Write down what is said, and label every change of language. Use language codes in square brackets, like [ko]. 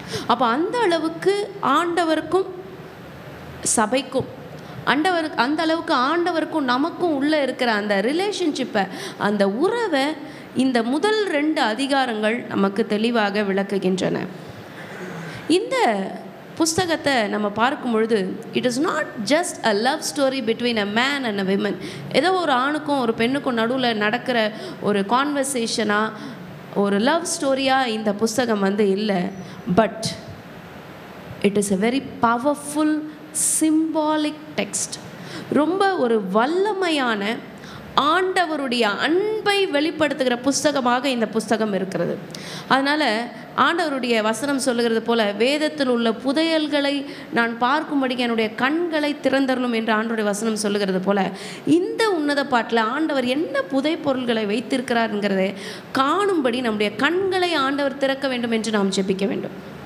[ta] அப்போ அந்த அளவுக்கு ஆண்டவருக்கும் சபைக்கும் அந்த அளவுக்கு ஆண்டவருக்கும் நமக்கும் உள்ளே இருக்கிற அந்த ரிலேஷன்ஷிப்பை, அந்த உறவை இந்த முதல் 2 அதிகாரங்கள் நமக்கு தெளிவாக விளக்குகின்றன. [en] இந்த புஸ்தகத்தை நம்ம பார்க்கும் பொழுது it is not just a love story between a man and a women. [ta] ஏதோ ஒரு ஆணுக்கும் ஒரு பெண்ணுக்கும் நடுவில் நடக்கிற ஒரு கான்வர்சேஷனாக, ஒரு லவ் ஸ்டோரியாக இந்த புஸ்தகம் இல்லை. [en] But it is a very powerful symbolic text. [ta] ரொம்ப ஒரு வல்லமையான ஆண்டவருடைய அன்பை வெளிப்படுத்துகிற புஸ்தகமாக இந்த புஸ்தகம் இருக்கிறது. அதனால் ஆண்டவருடைய வசனம் சொல்லுகிறது போல, வேதத்தில் உள்ள புதையல்களை நான் பார்க்கும்படி என்னுடைய கண்களை திறந்தரணும் என்று ஆண்டவருடைய வசனம் சொல்லுகிறது போல, இந்த உன்னத பாட்டில் ஆண்டவர் என்ன புதை பொருள்களை வைத்திருக்கிறாருங்கிறதை காணும்படி நம்முடைய கண்களை ஆண்டவர் திறக்க வேண்டும் என்று நாம் ஜெபிக்க வேண்டும்.